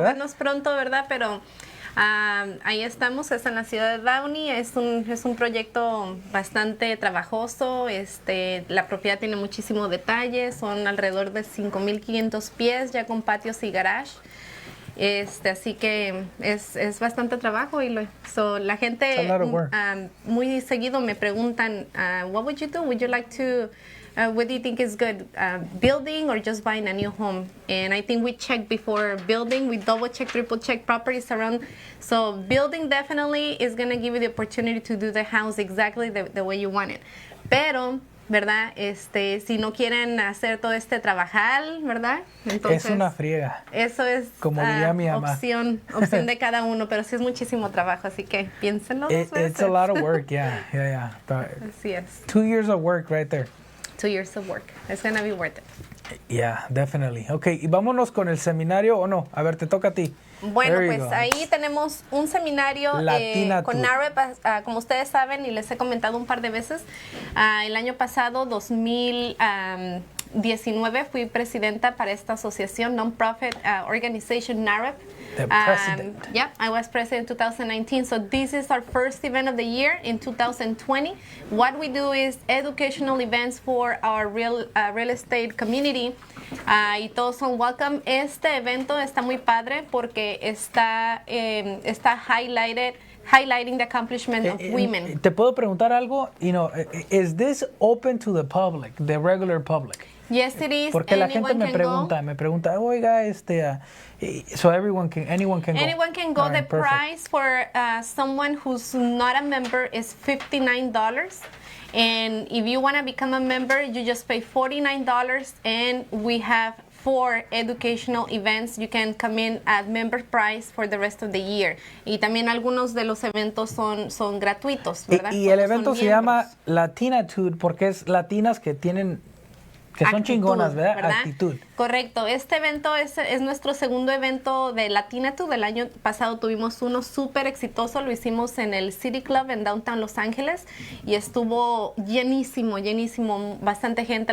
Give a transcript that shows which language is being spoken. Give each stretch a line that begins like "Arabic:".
Spanish: movernos pronto, ¿verdad? Pero ahí estamos, es en la ciudad de Downey, es un proyecto bastante trabajoso, la propiedad tiene muchísimo detalle, son alrededor de 5,500 pies ya con patios y garage. Así que es bastante trabajo y la gente
English: It's a lot of work.
Spanish: muy seguido me preguntan,
English: what would you do? Would you like to, what do you think is good, building or just buying a new home? And I think we check before building, we double check, triple check properties around. So building definitely is going to give you the opportunity to do the house exactly the way you want it.
Spanish: Pero ¿verdad? Si no quieren hacer todo trabajar, ¿verdad? Entonces, es una friega. Eso es como diría mi mamá. opción de cada uno, pero sí es muchísimo trabajo, así que piénsenlo dos veces.
English: It's a lot of work, yeah.
Spanish: Así es.
English: 2 years of work right there. 2 years of work. It's gonna be worth it. Yeah, definitely.
Spanish: Okay, y vámonos con el seminario, ¿o no? A ver, te toca a ti. Bueno,
English: There you
Spanish: pues
English: go.
Spanish: ahí tenemos un seminario con NAREP, como ustedes saben y les he comentado un par de veces. El año pasado, 2019, fui presidenta para esta asociación,
English: non-profit organization
Spanish: NAREP.
English: The president. Yeah, I was president in 2019. So this is our first event of the year in 2020. What we do is educational events for our real estate community.
Spanish: Y todos son welcome. Este evento está muy padre porque está
English: highlighting the accomplishment of women.
Spanish: ¿Te puedo preguntar algo?
English: Is this open to the public, the regular public? Yes, it is.
Spanish: Porque la gente me pregunta, oiga,
English: so anyone can go. Anyone can go. All right, the price for someone who's not a member is $59. And if you want to become a member, you just pay $49. And we have 4 educational events. You can come in at member price for the rest of the year.
Spanish: Y también algunos de los eventos son gratuitos, ¿verdad? Y el evento se llama Latinitude porque es latinas que tienen... Que son chingonas, ¿verdad? Actitud. Correcto. Este evento es nuestro segundo evento de Latinitude. El año pasado tuvimos uno súper exitoso. Lo hicimos en el City Club en Downtown Los Ángeles y estuvo llenísimo. Bastante gente.